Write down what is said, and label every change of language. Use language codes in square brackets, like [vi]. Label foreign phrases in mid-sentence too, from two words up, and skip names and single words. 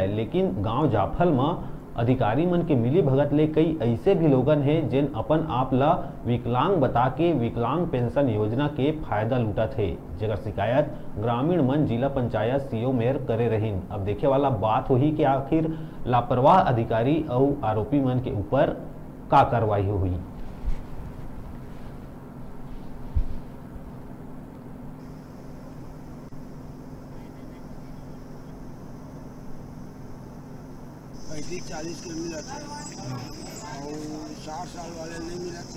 [hne] लेकिन गांव जाफल में अधिकारी मन के मिली भगत ले कई ऐसे भी लोगन हैं जिन अपन आप ला विकलांग बता के विकलांग पेंशन योजना के फायदा लूटत है, जेकर शिकायत ग्रामीण मन जिला पंचायत सीओ मेयर करे रहीन। अब देखे वाला बात होही कि आखिर लापरवाह अधिकारी और आरोपी मन के ऊपर का कार्रवाई हुई। पैंतीस 40 के मिला थे और 60 साल वाले नहीं मिला थे।